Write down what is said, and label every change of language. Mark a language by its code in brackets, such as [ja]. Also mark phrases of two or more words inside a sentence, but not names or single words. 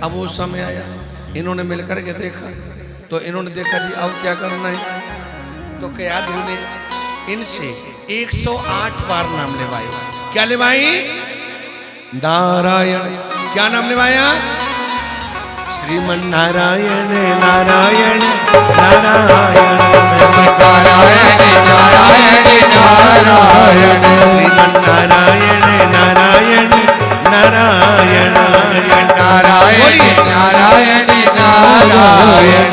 [hi] अब वो समय आया, इन्होंने मिलकर के देखा, तो इन्होंने देखा जी अब क्या करना है, तो कयाधु ने इनसे 108 बार नाम लेवाए। क्या लेवाई? नारायण। क्या नाम लेवाया? श्रीमन नारायण नारायण नारायण नारायण नारायण नारायण। श्रीमन नारायण नारायण नारायण नारायण नारायण नारायण।